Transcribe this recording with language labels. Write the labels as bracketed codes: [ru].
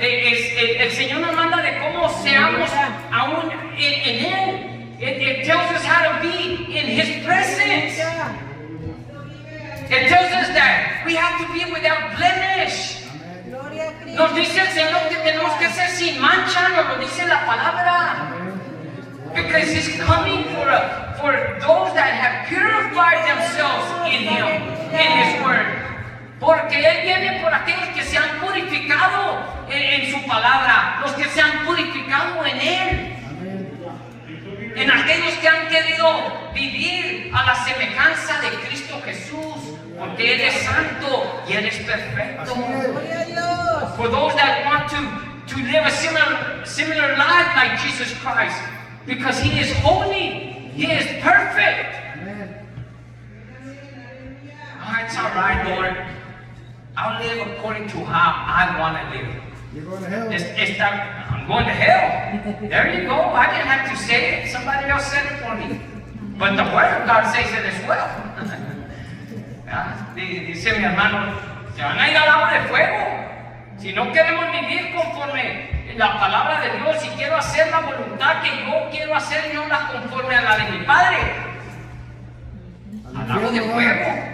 [es] El Señor nos manda de cómo seamos aún en Él. [en] It tells us how to be in His presence. It tells us that we have to be without blemish. [es] Gloria a Cristo. Nos dice el Señor que tenemos que ser sin mancha, nos lo dice la palabra. [en] Because He's coming for those that have purified themselves in Him, in His Word. [es] Porque Él viene por aquellos que se han purificado en su palabra, los que se han purificado en Él. En aquellos que han querido vivir a la semejanza de Cristo Jesús, porque Él es santo y Él es perfecto. Gloria a Dios. [en] For those that want to live a similar life like Jesus Christ, because He is holy, He is perfect. Oh, it's all right, Lord. I'll live according to how I want to live. You're going to hell. I'm going to hell. There you go. I didn't have to say it. Somebody else said it for me. But the Word of God says it as well. [es] Dice mi hermano, se van a ir al lago de fuego. Si no queremos vivir conforme la palabra de Dios, si quiero hacer la voluntad que yo quiero hacer, no la conforme a la de mi Padre, al lago de fuego.